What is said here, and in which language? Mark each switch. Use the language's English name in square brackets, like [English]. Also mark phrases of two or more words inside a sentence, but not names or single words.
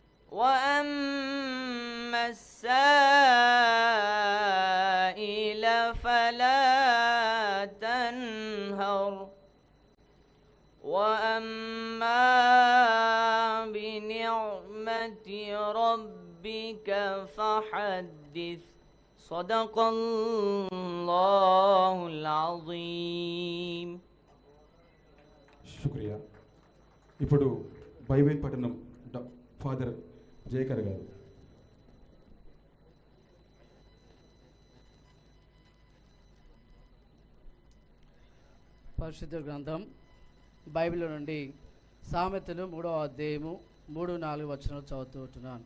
[Arabic] وأما السائل فلا تنهر وأما بنعمة ربك فحدث صدق الله العظيم. [Telugu] శుక్రియా. ఇప్పుడు బైబిల్ పఠనం ఫాదర్ జయకర్ గారు. పరిశుద్ధ గ్రంథం బైబిల్ నుండి సామెతలు 3వ అధ్యాయము 3-4 వచనాలు చదువుతున్నాను.